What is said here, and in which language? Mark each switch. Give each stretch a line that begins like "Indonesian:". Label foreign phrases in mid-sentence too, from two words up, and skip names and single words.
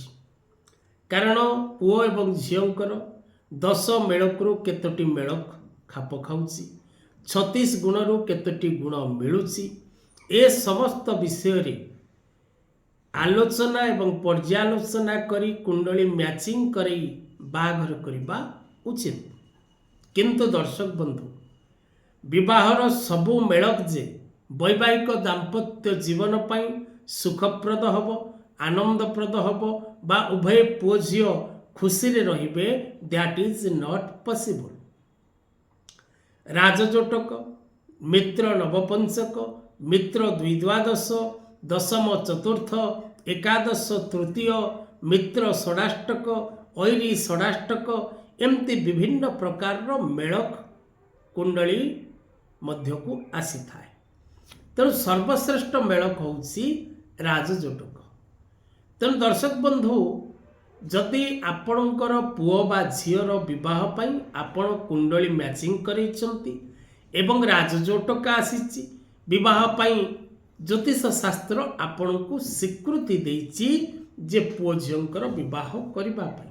Odia: କାରଣ ପୁଅ ଏବଂ ଝିଅର 10 ମେଳକରୁ କେତୋଟି ମେଳ ଖାପ ଖାଉଛି 36 ଗୁଣରୁ କେତୋଟି ଗୁଣ ମିଳୁଛି ଏ ସମସ୍ତ ବିଷୟ ରେ ଆଲୋଚନା ଏବଂ ପର୍ଯ୍ୟାଲୋଚନା କରି କୁଣ୍ଡଳୀ ମ୍ୟାଚିଂ କରି ବାହାଘର କରିବା ଉଚିତ। କିନ୍ତୁ ଦର୍ଶକ ବନ୍ଧୁ ବିବାହର ସବୁ ମେଳକ ଯେ ବୈବାହିକ ଦାମ୍ପତ୍ୟ ଜୀବନ ପାଇଁ ସୁଖପ୍ରଦ ହେବ ଆନନ୍ଦପ୍ରଦ ହେବ ବା ଉଭୟ ପୁଅ ଝିଅ ଖୁସି ରେ ରହିବେ
English: that is not possible.
Odia: ରାଜଯୋଟକ ମିତ୍ର ନବପଞ୍ଚକ ମିତ୍ର ଦ୍ୱିଦ୍ୱାଦଶ ଦଶମ ଚତୁର୍ଥ ଏକାଦଶ ତୃତୀୟ ମିତ୍ର ଷଡ଼ାଷ୍ଟକ ଅରି ଷଡ଼ାଷ୍ଟକ ଏମିତି ବିଭିନ୍ନ ପ୍ରକାର ମେଳକ କୁଣ୍ଡଳୀ ମଧ୍ୟକୁ ଆସି ଥାଏ। ତେଣୁ ସର୍ବଶ୍ରେଷ୍ଠ ମେଳକ ହେଉଛି ରାଜଯୋଟକ। ତେଣୁ ଦର୍ଶକ ବନ୍ଧୁ ଯଦି ଆପଣଙ୍କର ପୁଅ ବା ଝିଅର ବିବାହ ପାଇଁ ଆପଣ କୁଣ୍ଡଳୀ ମ୍ୟାଚିଂ କରୁଛନ୍ତି ଏବଂ ରାଜଯୋଟକ ଆସିଛି ବିବାହ ପାଇଁ ଜ୍ୟୋତିଷ ଶାସ୍ତ୍ର ଆପଣ କୁ ସ୍ୱୀକୃତି ଦେଉଛି ଯେ ପୁଅ ଝିଅଙ୍କର ବିବାହ କରିବା ପାଇଁ।